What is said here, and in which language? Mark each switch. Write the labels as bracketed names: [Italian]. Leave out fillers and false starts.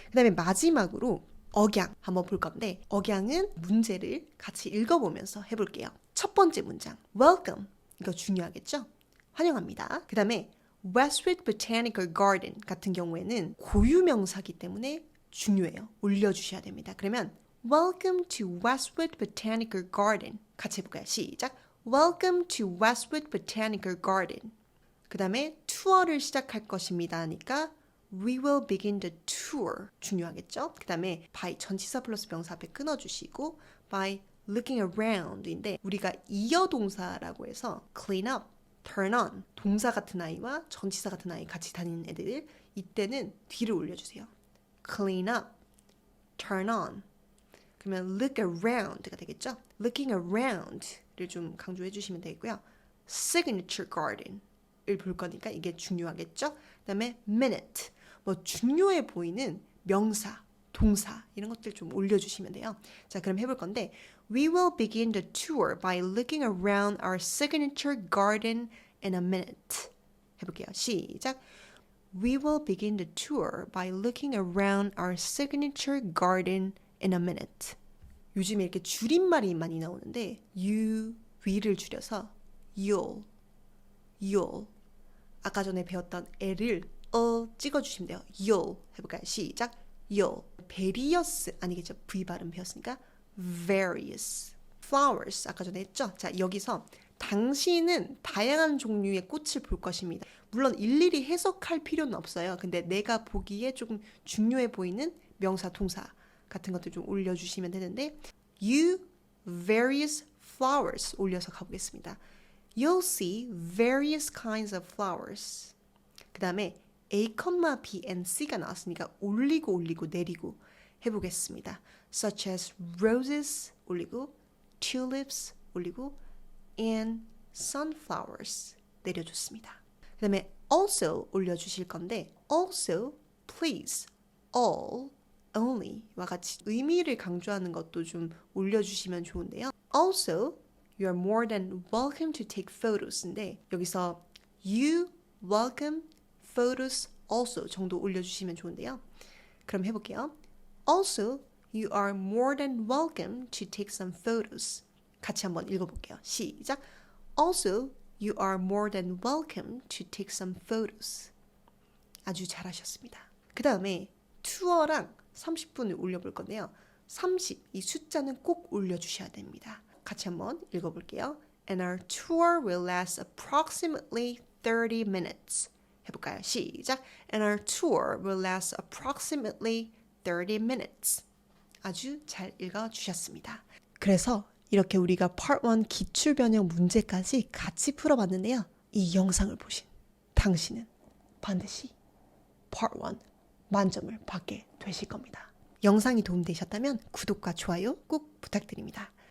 [Korean] 그 다음에 마지막으로 억양 한번 볼 건데 억양은 문제를 같이 읽어보면서 해볼게요. 첫 번째 문장 welcome 이거 중요하겠죠? 환영합니다. 그 다음에 Westwood Botanical Garden 같은 경우에는 고유명사기 때문에 중요해요. 올려주셔야 됩니다. 그러면 [English] Welcome to Westwood Botanical Garden [Korean] 같이 해볼까요? 시작 [English] Welcome to Westwood Botanical Garden [Korean] 그 다음에 투어를 시작할 것입니다 하니까 [English] We will begin the tour [Korean] 중요하겠죠? 그 다음에 by 전치사 플러스 명사 앞에 끊어주시고 [English] by looking around [Korean] 인데 우리가 이어동사라고 해서 clean up, turn on 동사 같은 아이와 전치사 같은 아이 같이 다니는 애들 이때는 뒤를 올려주세요. clean up, turn on 그러면 look around가 되겠죠? looking around를 좀 강조해 주시면 되겠고요. signature garden을 볼 거니까 이게 중요하겠죠? 그 다음에 minute 뭐 중요해 보이는 명사, 동사 이런 것들 좀 올려주시면 돼요. 자 그럼 해볼 건데 [English] We will begin the tour by looking around our signature garden in a minute. [Korean] 해볼게요. 시작. [English] We will begin the tour by looking around our signature garden in a minute. [Korean] 요즘에 이렇게 줄임말이 많이 나오는데 you, we를 줄여서 you'll 아까 전에 배웠던 L을 찍어주시면 돼요. you'll 해볼까요? 시작. you'll various 아니겠죠? V 발음 배웠으니까 various flowers 아까 전에 했죠? 자 여기서 당신은 다양한 종류의 꽃을 볼 것입니다. 물론 일일이 해석할 필요는 없어요. 근데 내가 보기에 조금 중요해 보이는 명사, 동사 같은 것들 좀 올려주시면 되는데 You various flowers 올려서 가보겠습니다. [English] You'll see various kinds of flowers. [Korean] 그 다음에 A, B, and C가 나왔으니까 올리고 내리고 해보겠습니다. [English] Such as roses 올리고 tulips 올리고 and sunflowers [Korean] 내려줬습니다. 그 다음에 also 올려주실 건데 also, please, all, only와 같이 의미를 강조하는 것도 좀 올려주시면 좋은데요. [English] Also, you are more than welcome to take photos인데 여기서 you [Korean] welcome photos also 정도 올려주시면 좋은데요. 그럼 해볼게요. [English] Also, you are more than welcome to take some photos. [Korean] 같이 한번 읽어볼게요. 시작. [English] Also, you are more than welcome to take some photos. [Korean] 아주 잘하셨습니다. 그 다음에 투어랑 30분을 올려볼 건데요. 30, 이 숫자는 꼭 올려주셔야 됩니다. 같이 한번 읽어볼게요. [English] And our tour will last approximately 30 minutes. [Korean] 해볼까요? 시작. [English] And our tour will last approximately 30 minutes. [Korean] 아주 잘 읽어주셨습니다. 그래서 이렇게 우리가 Part 1 기출 변형 문제까지 같이 풀어봤는데요. 이 영상을 보신 당신은 반드시 Part 1 만점을 받게 되실 겁니다. 영상이 도움되셨다면 구독과 좋아요 꼭 부탁드립니다.